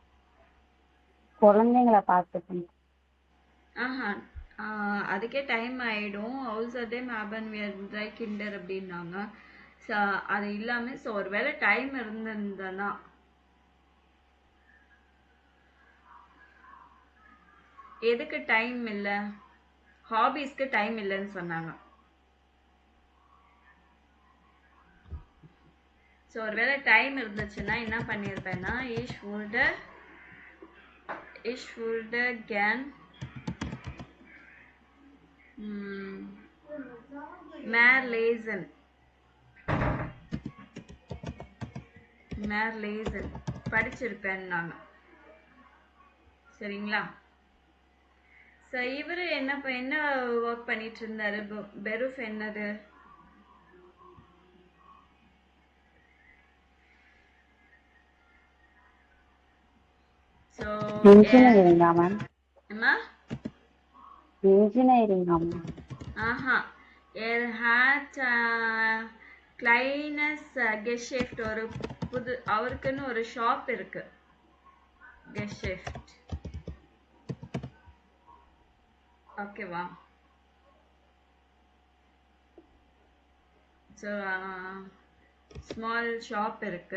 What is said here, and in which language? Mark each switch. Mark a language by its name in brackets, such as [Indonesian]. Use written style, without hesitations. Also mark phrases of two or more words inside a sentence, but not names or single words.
[Tamil] குழந்தைங்களை பார்த்துக்கணும். ஆஹா அதுக்கே டைம் ஆயிடும். [German] außerdem haben wir 3 Kinder அப்படின்னாங்க. [Tamil] ஸோ அது இல்லாமல் ஸோ ஒரு வேளை டைம் இருந்திருந்ததுன்னா எதுக்கு டைம் இல்லை? ஹாபீஸ்க்கு டைம் இல்லைன்னு சொன்னாங்க. ஸோ ஒருவேளை டைம் இருந்துச்சுன்னா என்ன பண்ணியிருப்பேன்னா [German] ich würde gern mehr lesen [Tamil] படிச்சிருப்பேன் நான். சரிங்களா? ஸோ இவர் என்ன ஒர்க் பண்ணிட்டு இருந்தாரு? பெருஃப் என்னது? ஸோ இன்ஜினியரிங்கா மேம்? அம்மா இன்ஜினியரிங்கா மேம்? ஆஹா [German] hat kleines Geschäft [Tamil] ஒரு அவருக்குன்னு ஒரு ஷாப் இருக்கு. Geschäft ஓகேவா? ஸோ [English] small shop [Tamil] இருக்கு.